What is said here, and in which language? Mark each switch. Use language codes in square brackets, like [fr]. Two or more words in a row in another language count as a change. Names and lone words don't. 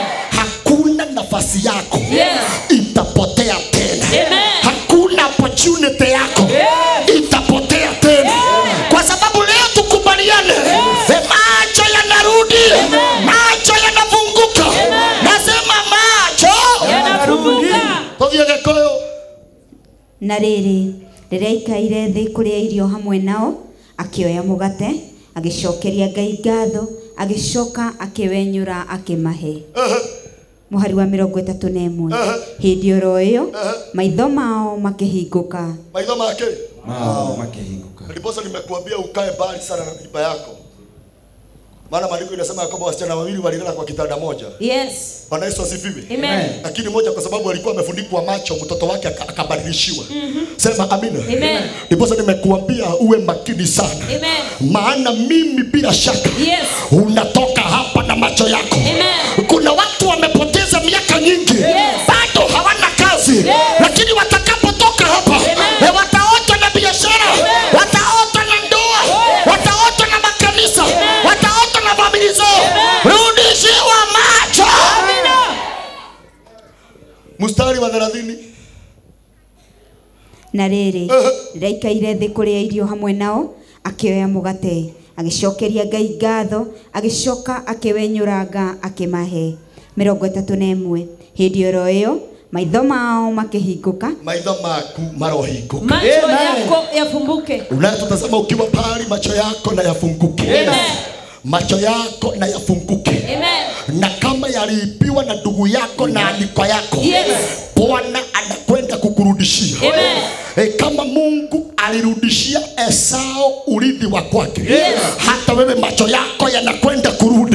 [sw] Hakuna nafasi yako itapotea tena. Amen. Hakuna opportunity yako itapotea tena. Kwa sababu leo tukubaliane, macho yanarudi, macho yanafunguka. Nasema macho Yanafunguka. [ki] Tovia gekoyo. Na rĩrĩ rĩrĩa ikaire thĩ kũrĩa irio hamwe nao, akĩoya mũgate, agĩcokeria Ngai ngatho, agĩcoka akĩwenyũra akĩmahe. Mũhari wa 31. Hĩndĩ oro ĩyo maitho mao makĩhingũka. Maitho make Mao makehingũka. [sw] ndiposa nimekuambia ukae mbali sana na nyumba yako. Maana maandiko inasema kwamba wasichana wawili walilala kwa kitanda moja. Yes. Bwana Yesu asifiwe. Amen. Lakini moja kwa sababu alikuwa amefunikwa macho, mtoto wake akabadilishiwa. Sema amina. Amen. Ndiposa nimekuambia uwe makini sana. Amen. Maana mimi bila shaka unatoka hapa na macho yako. Amen. Kuna watu wamepoteza miaka nyingi, bado hawana kazi, lakini watakapotoka hapa wataota na biashara, wataota na ndoa, wataota na makanisa, wataota na familia zao. Rudishiwa macho. Amina. Mstari wa 30. [ki] Na rĩrĩ rĩrĩa ikaire thĩ kũrĩa irio hamwe nao, akĩoya mũgate, agĩcokeria Ngai ngatho, agĩcoka akĩwenyũranga akĩmahe. 31. Hĩndĩ oro ĩyo maitho mao makĩhingũka. Maitho maku marohingũka. [sw] Macho yako yafumbuke. Unayotazama ukiwa pale, macho yako na yafunguke. Amen. Macho yako na yafunguke. Amen. Na kama yaliibiwa na ndugu yako na aliko yako, Bwana anakwenda kukurudishia. Amen. Kama Mungu alirudishia Esau urithi wa kwake, hata wewe macho yako yanakwenda kurudi.